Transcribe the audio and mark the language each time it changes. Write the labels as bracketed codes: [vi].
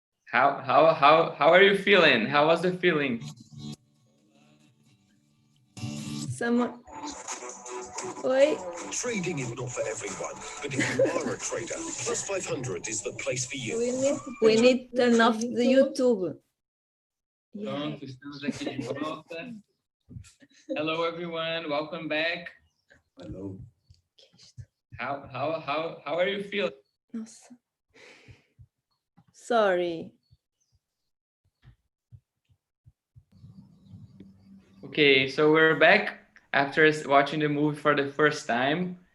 [en] How are you feeling? How was the feeling? Someone. Oi. Trading is not for everyone, but if you are a trader, Plus 500 is the place for you. We need to turn off the YouTube. [pt] Pronto, estamos aqui de volta. [en] Hello everyone, welcome back. Hello. How are you feeling? [pt] Nossa. [en] Sorry. Okay, so we're back after watching the movie for the first time.